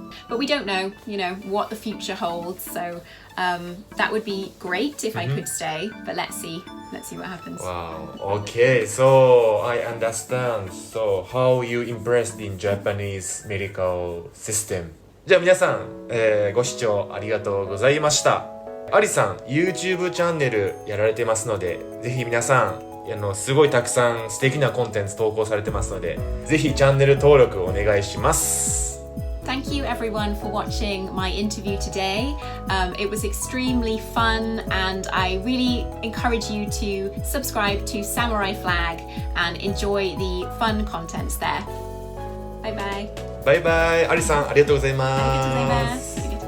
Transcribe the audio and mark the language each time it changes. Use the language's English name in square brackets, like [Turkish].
[English] But we don't know, what the future holds. So that would be great if I could stay. But let's see what happens. Wow. Okay. So I understand. So how you impressed in Japanese medical system? [Japanese] じゃあ皆さん、ご視聴ありがとうございました。アリさん YouTube チャンネルやられてますので、ぜひ皆さんすごいたくさん素敵なコンテンツ投稿されてますので、ぜひチャンネル登録お願いします。 [English] Thank you everyone for watching my interview today. It was extremely fun and I really encourage you to subscribe to Samurai Flag and enjoy the fun contents there. Bye bye. [Japanese] バイバイ。アリさんありがとうございます。ありがとうございます。